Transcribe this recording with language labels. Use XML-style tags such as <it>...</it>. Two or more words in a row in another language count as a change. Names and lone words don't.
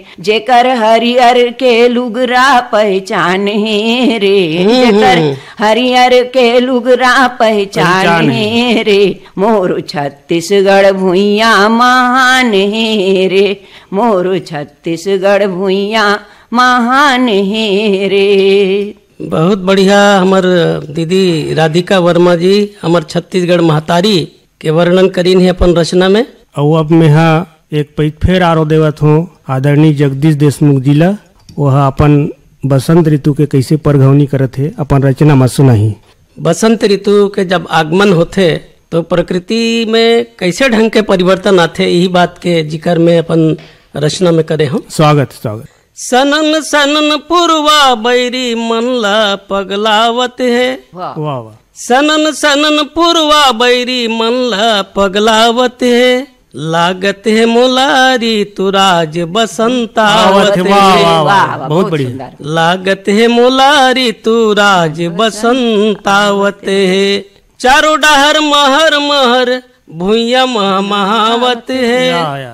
<hne>जेकर हरियर के लुगरा पहचान है रे, जेकर हरियर के लुगरा पहचान है रे, मोर छत्तीसगढ़ भुइया महान है रे, मोर छत्तीसगढ़ भुइया महान है रे। बहुत बढ़िया हमर दीदी राधिका वर्मा जी हमर छत्तीसगढ़ महतारी के वर्णन करीन है अपन रचना में। और अब मैं एक पैक फेर आरो देवत हूँ आदरणीय जगदीश देशमुख जी ला। वह अपन बसंत ऋतु के कैसे परघवनी करत है अपन रचना में सुनाही। बसंत ऋतु के जब आगमन होते तो प्रकृति में कैसे ढंग के परिवर्तन आते, यही बात के जिक्र में अपन रचना में करे हम। स्वागत स्वागत। सनन सनन पुरवा बैरी मन ला पगलावत है। वाह वाह। सनन सनन पुरवा बैरी मन ला पगलावत है। लागत है मुलारी तुराज बसंतावत है। बहुत बढ़िया। लागत है मुलारी तुराज बसंतावत है। चारों डहर महर महर भुइया मह महावत है।</hne>